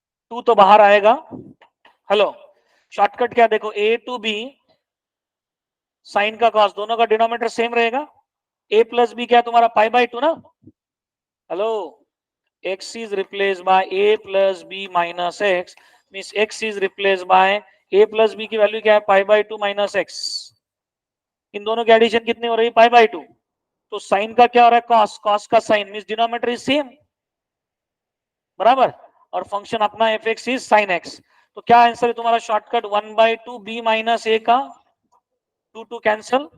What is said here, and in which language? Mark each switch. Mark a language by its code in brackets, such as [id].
[hi] To तो बाहर आएगा। हेलो, शॉर्टकट क्या, देखो ए टू बी साइन का कॉस दोनों का डिनोमिनेटर सेम रहेगा, ए प्लस बी क्या तुम्हारा पाई बाय 2 ना। [en] hello, x is replaced by a plus b minus x, means x is replaced by a plus b [hi] की वैल्यू क्या है, [en] Pi by 2 minus x. [hi] इन दोनों की एडिशन कितनी हो रही है, पाई बाय 2। तो साइन का क्या हो रहा है, कॉस, कॉस का sign means denominator is same, बराबर, और फंक्शन अपना F x is sine x. तो क्या आंसर है तुम्हारा, शॉर्टकट 1/2 b माइनस ए का 2 कैंसल।